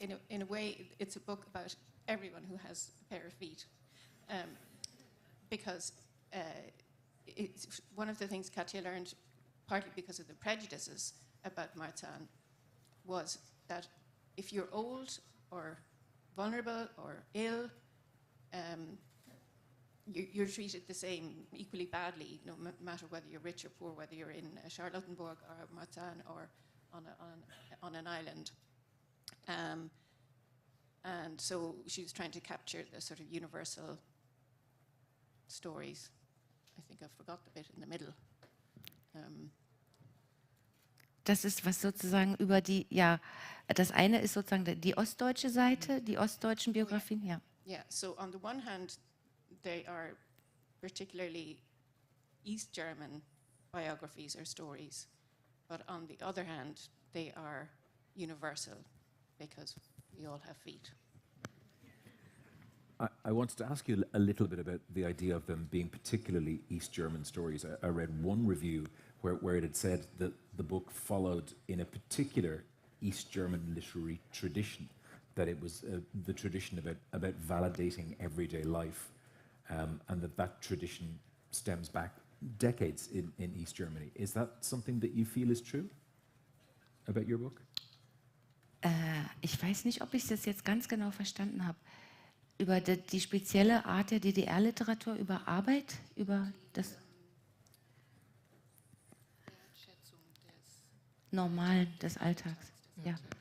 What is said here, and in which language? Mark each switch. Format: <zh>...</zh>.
<en>In a way, it's a book about everyone who has a pair of feet, because it's one of the things Katja learned, partly because of the prejudices about Marzahn, was that if you're old or vulnerable or ill, you're treated the same, equally badly, no matter whether you're rich or poor, whether you're in Charlottenburg or Marzahn or on an island. And so she was trying to capture the sort of universal stories. I think I forgot the bit in the middle.</en> <de>Das ist was sozusagen über die, ja, das eine ist sozusagen die ostdeutsche Seite, die ostdeutschen Biografien, ja.</de> <en>Yeah, so on the one hand, they are particularly East German biographies or stories, but on the other hand, they are universal because we all have feet. I wanted to ask you a little bit about the idea of them being particularly East German stories. I read one review where it had said that the book followed in a particular East German literary tradition, that it was the tradition about validating everyday life, and that tradition stems back decades in East Germany. Is that something that you feel is true about your book?</en> <de>Ich weiß nicht, ob ich das jetzt ganz genau verstanden habe. Über die spezielle Art der DDR-Literatur, über Arbeit, über das Normalen des Alltags. Ja.</de>